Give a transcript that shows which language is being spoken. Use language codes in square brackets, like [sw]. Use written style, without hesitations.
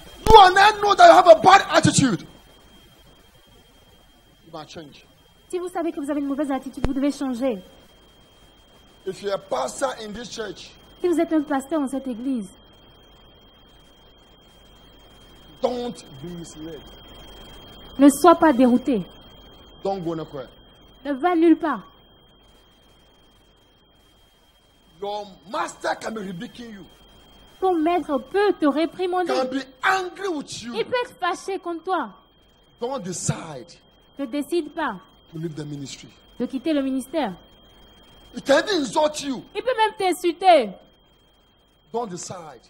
[en] You and I know that you have a bad attitude. You must change. [fr] Si vous savez que vous avez une mauvaise attitude, vous devez changer. [en] If you're a pastor in this church, [fr] Si vous êtes un pasteur dans cette église, [en] don't be misled. [fr] ne sois pas dérouté. [en] Don't go nowhere. [fr] Ne va nulle part. [en] Your master can be rebuking you, [fr] Ton maître peut te réprimander. [en] can be angry with you. [fr] Il peut être fâché contre toi. [en] Don't decide [fr] Ne décide pas [en] to leave the ministry. [fr] de quitter le ministère. [en] He can even insult you. [fr] Il peut même t'insulter. [en] Don't decide